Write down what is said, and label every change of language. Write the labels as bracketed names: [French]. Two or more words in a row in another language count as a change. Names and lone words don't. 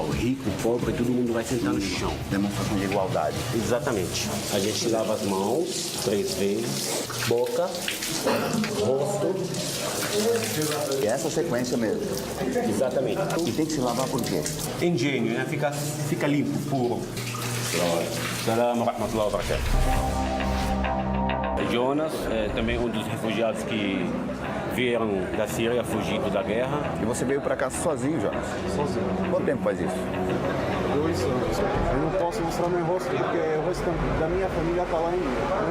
[Portuguese] Rico, pobre, todo mundo vai sentar no chão. Demonstração de igualdade. Exatamente. A gente lava as mãos 3 vezes, boca, rosto. E é essa sequência mesmo? Exatamente. E tem que se lavar por quê? Engenho, né? Fica limpo, puro. [Arabic] سلام رحمة الله و بركاته. [Portuguese] Jonas é também um dos refugiados que vieram da Síria fugindo da guerra. E você veio para cá sozinho, Jonas? Sozinho. Quanto tempo faz isso? 2 anos. Eu não posso mostrar meu rosto porque o rosto da minha família está lá ainda.